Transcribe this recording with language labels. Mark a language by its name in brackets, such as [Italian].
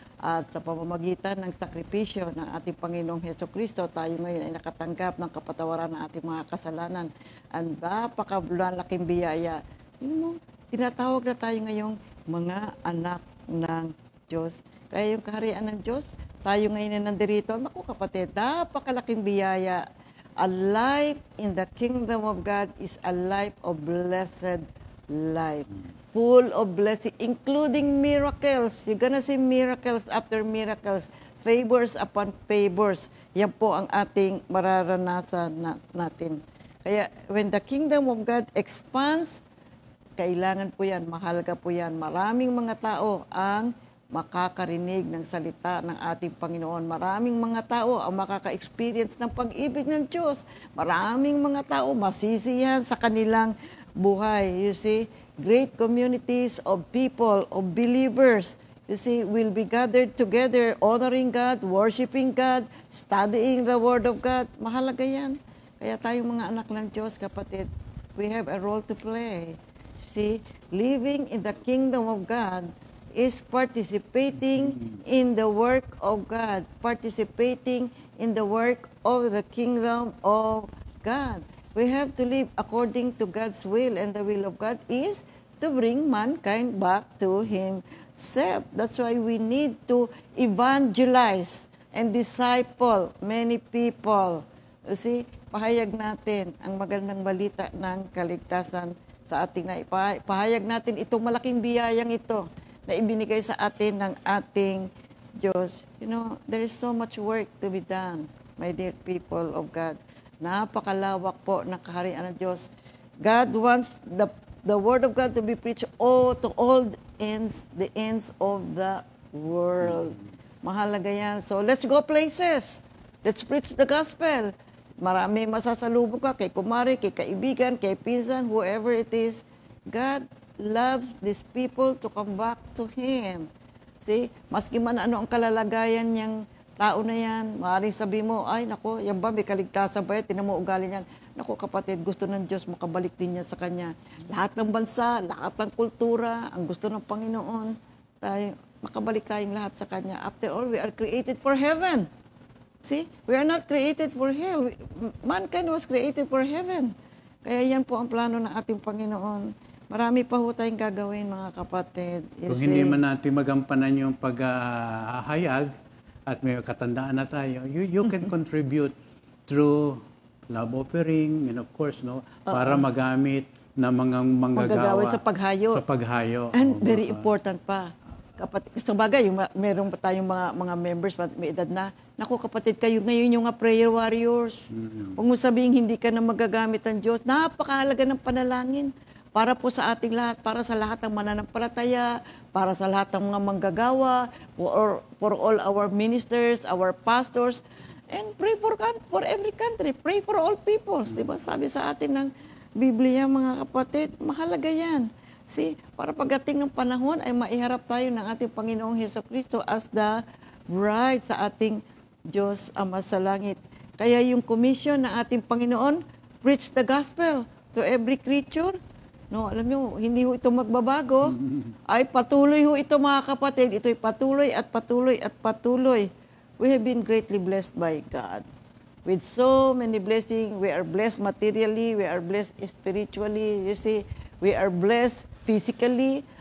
[Filipino] At sa pamamagitan ng sakripisyo ng ating Panginoong Hesus Kristo, tayo ngayon ay nakatanggap ng kapatawaran ng ating mga kasalanan. Ang napakalaking biyaya. Tinatawag na tayo ngayong mga anak ng Diyos. Kaya yung kaharian ng Diyos, tayo ngayon ay nandirito. Naku kapatid, napakalaking biyaya. [English] A life in the kingdom of God is a life of blessed life. Full of blessing, including miracles. You're gonna see miracles after miracles, favors upon favors. [Filipino] Yan po ang ating mararanasan natin. Kaya [English] when the kingdom of God expands, [Filipino] kailangan po yan, mahalaga po yan. Maraming mga tao ang makakarinig ng salita ng ating Panginoon. Maraming mga tao ang makaka-experience ng pag-ibig ng Diyos. Maraming mga tao masisiyahan sa kanilang buhay. [English] You see, great communities of people, of believers, you see, will be gathered together, honoring God, worshiping God, studying the Word of God. [Filipino] Mahalaga yan. Kaya tayong mga anak ng Diyos, kapatid, [English] we have a role to play. See, living in the kingdom of God is participating in the work of God, participating in the work of the kingdom of God. We have to live according to God's will, and the will of God is to bring mankind back to Himself. That's why we need to evangelize and disciple many people. You see, [Filipino] pahayag natin ang magandang balita ng kaligtasan sa ating pahayag natin itong malaking biyayang ito na ibinigay sa atin ng ating Diyos. [English] You know, there is so much work to be done, my dear people of God. [Filipino] Napakalawak po ng kaharian ng Diyos. [English] God wants the Word of God to be preached to all the ends of the world. [Filipino] Mahalaga yan. [English] So let's go places. Let's preach the gospel. [Filipino] Marami masasalubong ka kay kumari, kay kaibigan, kay pinsan, [English] whoever it is. God loves these people to come back to Him. [Filipino] See, maski man ano ang kalalagayan niyang tao na yan, maaaring sabi mo, ay nako, yan ba, may kaligtasan ba yan? Tinan mo ugali niyan. Nako kapatid, gusto ng Diyos, makabalik din niya sa Kanya. Lahat ng bansa, lahat ng kultura, ang gusto ng Panginoon, tayo, makabalik tayong lahat sa Kanya. [English] After all, we are created for heaven. See, we are not created for hell. Mankind was created for heaven. [Filipino] Kaya yan po ang plano ng ating Panginoon. Marami pa ho tayong gagawin, mga kapatid. Kung hindi man natin magampanan yung paghahayag, at may katandaan na tayo, [English] you can contribute through love offering, and of course, [Filipino] no, para magamit na mga manggagawa sa paghayo. Sa paghayo. And very important pa, kapatid, sa bagay, meron pa tayong mga members, may edad na, naku kapatid, kayo ngayon yung prayer warriors. Huwag mo sabihin hindi ka na magagamit ng Diyos. Napakahalaga ng panalangin para po sa ating lahat, para sa lahat ng mananampalataya, para sa lahat ng mga manggagawa, [English] for all our ministers, our pastors, and pray for every country, pray for all peoples. [Filipino] Diba? Sabi sa atin ng Biblia, mga kapatid, mahalaga yan. See, para pagdating ng panahon ay maiharap tayo ng ating Panginoong Hesukristo as the bride sa ating Diyos Ama sa langit. Kaya yung [English] commission [Filipino] ng ating Panginoon, [English] preach the gospel to every creature. [Filipino] No, alam nyo, hindi ho ito magbabago. Ay patuloy ho ito, mga kapatid. Ito'y patuloy at patuloy at patuloy. [English] We have been greatly blessed by God. With so many blessings, we are blessed materially, we are blessed spiritually, you see, we are blessed physically.